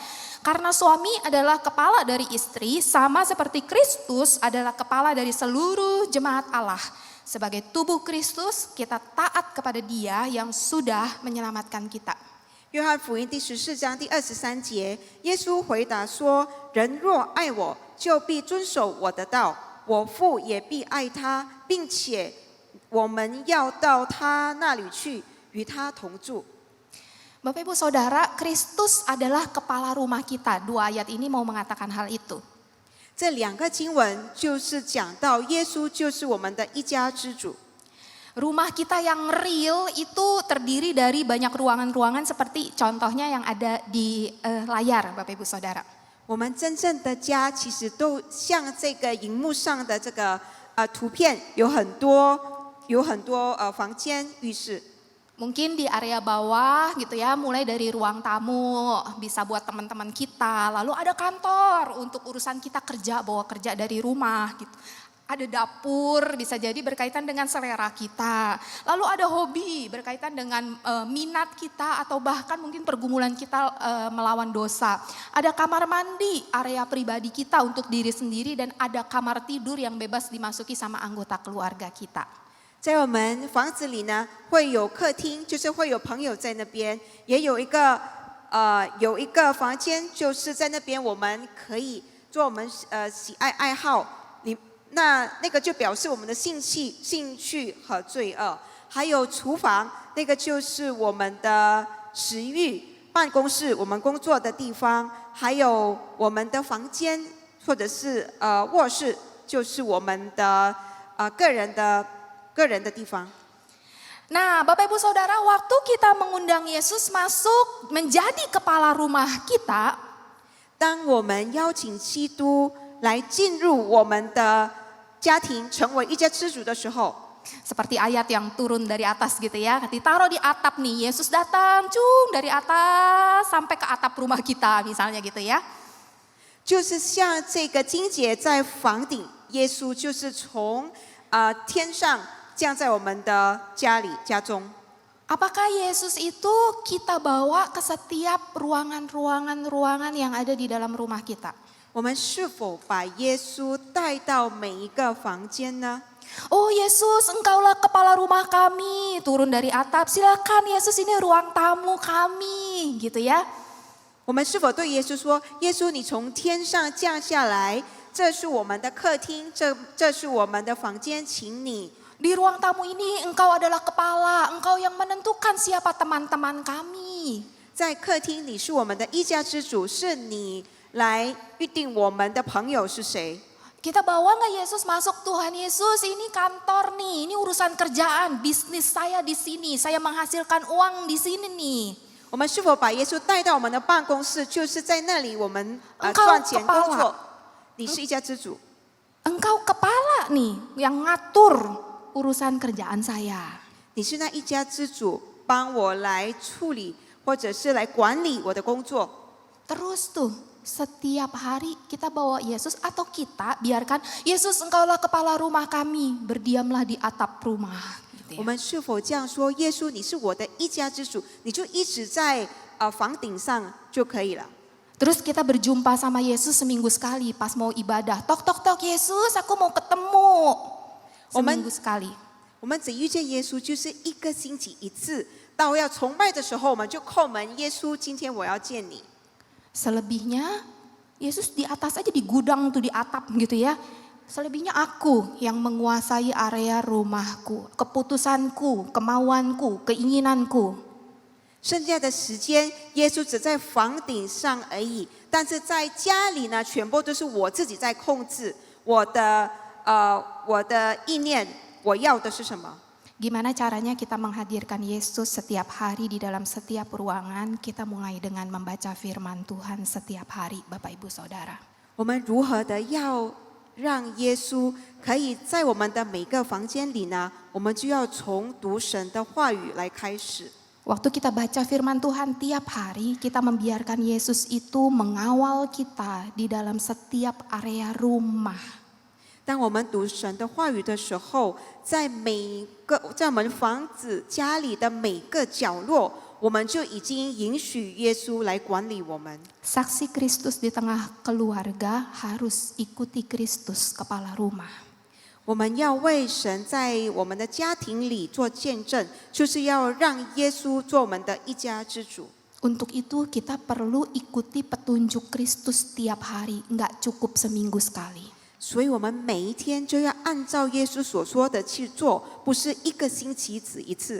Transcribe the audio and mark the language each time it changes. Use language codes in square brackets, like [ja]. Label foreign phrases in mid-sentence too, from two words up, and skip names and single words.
[id] Karena suami adalah kepala dari istri, sama seperti Kristus adalah kepala dari seluruh jemaat Allah. Sebagai tubuh Kristus, kita taat kepada Dia yang sudah menyelamatkan kita. [zh] 约翰福音第14章第23节，耶稣回答说：“人若爱我，就必遵守我的道，我父也必爱他，并且我们要到他那里去，与他同住。” [id] Bapak Ibu Saudara, Kristus adalah kepala rumah kita. Dua ayat ini mau mengatakan hal itu. [zh] 这两个经文就是讲到耶稣就是我们的一家之主。 [id] Rumah kita yang real itu terdiri dari banyak ruangan-ruangan seperti contohnya yang ada di layar Bapak Ibu Saudara. [zh] 我们真正的家其实都像这个荧幕上的这个图片，有很多房间、浴室。 [id] Mungkin di area bawah gitu ya, mulai dari ruang tamu bisa buat teman-teman kita. Lalu ada kantor untuk urusan kita bawa kerja dari rumah gitu. Ada dapur, bisa jadi berkaitan dengan selera kita. Lalu ada hobi berkaitan dengan minat kita atau bahkan mungkin pergumulan kita melawan dosa. Ada kamar mandi, area pribadi kita untuk diri sendiri dan ada kamar tidur yang bebas dimasuki sama anggota keluarga kita. [zh] 在我们房子里呢，会有客厅，就是会有朋友在那边，也有一个房间，就是在那边我们可以做我们喜爱好。那个就表示我们的兴趣和罪恶。还有厨房，那个就是我们的食欲；办公室，我们工作的地方；还有我们的房间或者是卧室，就是我们的个人的地方。 [id] Nah, Bapak Ibu Saudara, waktu kita mengundang Yesus masuk menjadi kepala rumah kita, [zh] 当我们邀请基督来进入我们的家庭，成为一家之主的时候， [id] seperti ayat yang turun dari atas gitu ya, ditaruh di atap nih, Yesus datang dari atas sampai ke atap rumah kita misalnya gitu ya. [zh] 就是像这个经节在房顶，耶稣就是从天上降在我们的家中。 [id] Apakah Yesus itu kita bawa ke setiap ruangan yang ada di dalam rumah kita? [zh] 我们是否把耶稣带到每一个房间呢？ [id] Oh Yesus, engkaulah kepala rumah kami. Turun dari atap, silakan Yesus, ini ruang tamu kami, gitu ya. [zh] 我们是否对耶稣说：“耶稣，你从天上降下来，这是我们的客厅，这是我们的房间，请你。” [id] Di ruang tamu ini engkau adalah kepala, engkau yang menentukan siapa teman-teman kami. [zh] 在客厅，你是我们的一家之主，是你来预定我们的朋友是谁。 [id] Kita bawa nggak Yesus masuk, Tuhan Yesus, ini kantor nih, ini urusan kerjaan, bisnis saya di sini, saya menghasilkan uang di sini nih. [zh] 我们是否把耶稣带到我们的办公室，就是在那里我们 [id] Engkau [zh] 赚钱 [id] kepala [zh] 工作？你是一家之主， [id] Engkau kepala nih yang ngatur urusan kerjaan saya. [zh] 你是那一家之主，帮我来处理或者是来管理我的工作。 [id] Terus tuh setiap hari kita bawa Yesus atau kita biarkan Yesus engkaulah kepala rumah kami, berdiamlah di atap rumah. Gitu [zh] 我 [id] ya. [zh] 们是否这样说？耶稣，你是我的一家之主，你就一直在房顶上就可以了。 [id] Terus kita berjumpa sama Yesus seminggu sekali pas mau ibadah. Tok tok tok Yesus, aku mau ketemu. Seminggu sekali. [zh] 我们只遇见耶稣就是一个星期一次，到要崇拜的时候，我们就叩门，耶稣，今天我要见你。 [id] Selebihnya Yesus di atas aja, di gudang tuh, di atap gitu ya. Selebihnya aku yang menguasai area rumahku, keputusanku, kemauanku, keinginanku. [zh] 剩下的时间，耶稣只在房顶上而已，但是在家里呢，全部都是我自己在控制我的意念，我要的是什么？ [id] Gimana caranya kita menghadirkan Yesus setiap hari di dalam setiap ruangan? Kita mulai dengan membaca firman Tuhan setiap hari, Bapak Ibu Saudara. [zh] 我们如何的要让耶稣可以在我们的每个房间里呢？我们就要从读神的话语来开始。 [id] Waktu kita baca firman Tuhan tiap hari, kita membiarkan Yesus itu mengawal kita di dalam setiap area rumah. [zh] 当我们读神的话语的时候，在我们房子家里的每个角落，我们就已经允许耶稣来管理我们。 [id] Saksi Kristus di tengah keluarga harus ikuti Kristus kepala rumah. [zh] 我们要为神在我们的家庭里做见证，就是要让耶稣做我们的一家之主。 [id] Untuk itu kita perlu ikuti petunjuk Kristus tiap hari, nggak cukup seminggu sekali. [zh] 所以我们每一天就要按照耶稣所说的去做，不是一个星期只一次。